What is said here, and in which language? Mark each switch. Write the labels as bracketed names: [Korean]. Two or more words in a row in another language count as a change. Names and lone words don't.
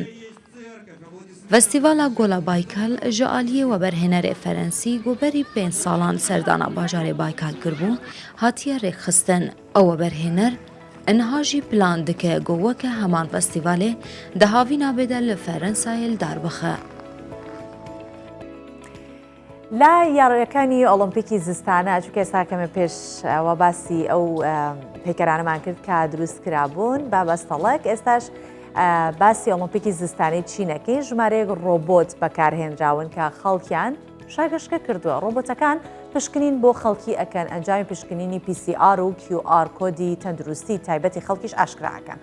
[Kurdish] Festîvala Gola Baykal ji aliyê weberhênerê Ferensî goberî 5 salan serdana bajarê Baykal kirbû hatiye rêxistin. Ew weberhêner niha jî plan dike ku weke heman festîvalê di havîna bêde li Ferensayê li darbixe. [Central Kurdish] لا یاڕەکانی ئۆلمپیکی زستانە چونکە ئێستاکەمە پێش ئەوە باسی ئەو پێکەرانەمان کرد کە دروست کرابوون با بەستەڵک ئێستاش باسی ئۆلمپیکی زستانی چینەکەی ژمارەیەک ڕۆبۆت بەکارهێنراون کە خەڵکیان شاگەشتکە کردووە ڕۆبۆتەکان پشکنین بۆ خەڵکی ئەکەن ئەنجامی پشکنینی PCR و QR کۆدی تەندروستی تایبەتی خەڵکیش ئاشکراکەن.